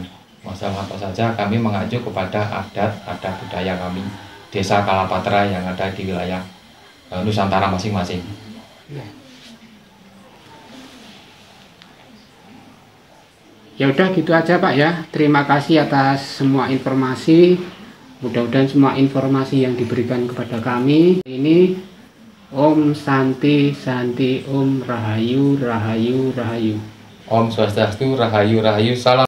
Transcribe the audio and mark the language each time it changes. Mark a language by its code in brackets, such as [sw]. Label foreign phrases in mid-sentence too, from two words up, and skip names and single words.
[id] Masalah apa saja kami mengacu kepada adat budaya kami, desa Kalapatra yang ada di wilayah Nusantara masing-masing. Ya udah gitu aja Pak ya. Terima kasih atas semua informasi. Mudah-mudahan semua informasi yang diberikan kepada kami ini [ban] Om Santi Santi Om Rahayu Rahayu [id] Rahayu. [ban] Om Swastiastu, Rahayu Rahayu, salam.